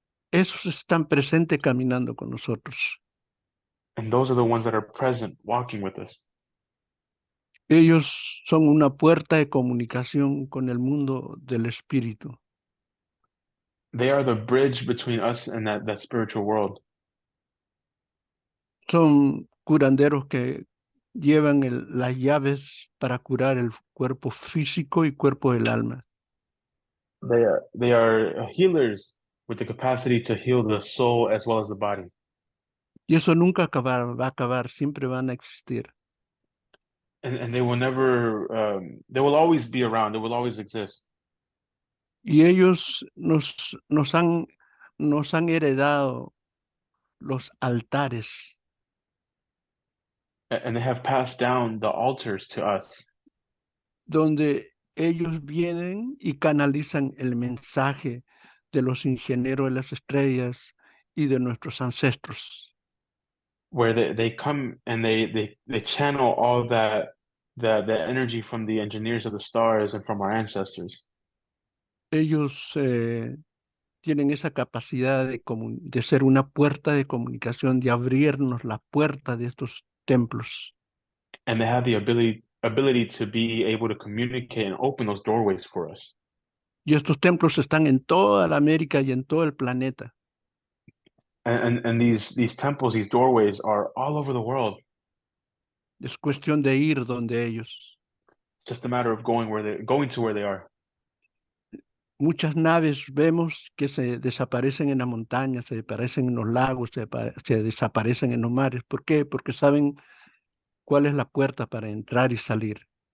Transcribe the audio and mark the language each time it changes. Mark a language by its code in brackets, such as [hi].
[es] Esos están presentes caminando con nosotros. [en] And those are the ones that are present, walking with us. [es] Ellos son una puerta de comunicación con el mundo del espíritu. [en] They are the bridge between us and that spiritual world. [es] Son curanderos que llevan las llaves para curar el cuerpo físico y cuerpo del alma. [en] They are healers with the capacity to heal the soul as well as the body. [es] Y eso nunca va a acabar, siempre van a existir. [en] And they will never, they will always be around, they will always exist. [es] Y ellos nos han heredado los altares. [en] And they have passed down the altars to us, [es] donde ellos vienen y canalizan el mensaje de los ingenieros de las estrellas y de nuestros ancestros. [en] where they come and they channel all the energy from the engineers of the stars and from our ancestors. [es] Ellos tienen esa capacidad de ser una puerta de comunicación, de abrirnos la puerta de estos templos. [en] And they have the ability to be able to communicate and open those doorways for us. [es] Y estos templos están en toda la América y en todo el planeta. [en] And these temples, these doorways are all over the world. [es] Es cuestión de ir donde ellos. [en] It's just a matter of going to where they are. [es] Muchas naves vemos que se desaparecen en la montaña, se desaparecen en los lagos, se desaparecen en los mares. ¿Por qué? Porque saben cuál es la puerta para entrar y salir.